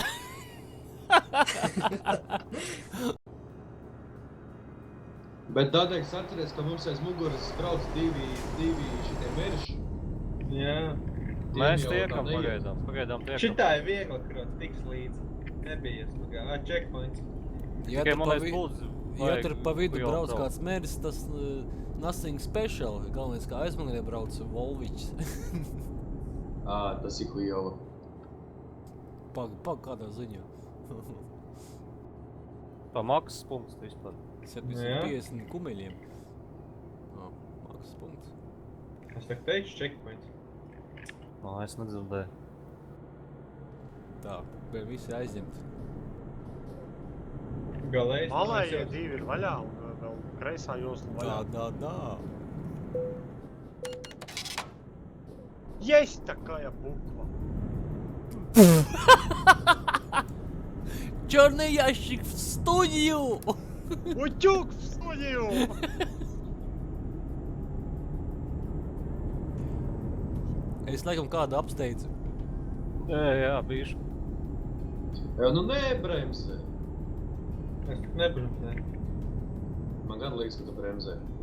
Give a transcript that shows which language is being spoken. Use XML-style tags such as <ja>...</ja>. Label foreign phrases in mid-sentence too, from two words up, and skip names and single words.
<lv>Bet Dadeks atceries, ka mums aiz muguras brauc divi šitie merši. Jā. Mēs tiekam pagaidām tiekam. Šitā ir viegli, kurot tiks līdzi. Nebija slugā. Checkpoints. Ja tur pa vidu brauc kāds mēris, tas</lv> <en>nothing special.</en> <lv>Galvenais, kā aizmugurē brauc Volvičs. Tas ir hujova. Pag, kādā ziņā. Pa maksas punkts vispār. 750 kumeļiem. Maksas punkts. Es tak teicu checkpoints. Es nedzirdēju. Tā, bija visi aizņemti. Galējais. Malējie divi ir vaļā un vēl kreisā josla vaļā. Tā.</lv> <ru>Jeś такая буква. Черный ящик в студию! Утюг в студию!</ru> <lv>Es laikam kādu apsteidzu. Jā, bišķi. Jā, nu nebremzē. Es tak nebremzēju. Man gan liekas, ka tu bremzē.</lv>